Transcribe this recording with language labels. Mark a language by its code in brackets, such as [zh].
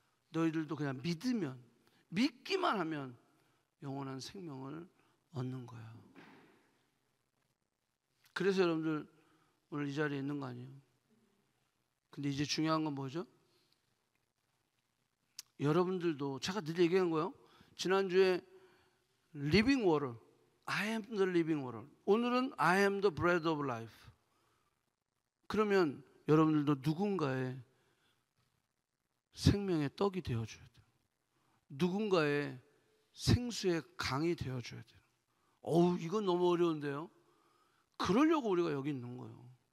[ko] 너희들도 그냥 믿으면, 믿기만 하면 영원한 생명을 얻는 거야. 그래서 여러분들 오늘 이 자리에 있는 거 아니에요? 근데 이제 중요한 건 뭐죠? 여러분들도, 제가 늘 얘기한 거예요. [en] 지난주에 living water, I am the living water. 오늘은 I am the bread of life. [ko] 그러면 여러분들도 누군가의 생명의 떡이 되어줘야 돼요. 누군가의 생수의 강이 되어줘야 돼요. 이건 너무 어려운데요. 그러려고 우리가 여기 있는 거예요.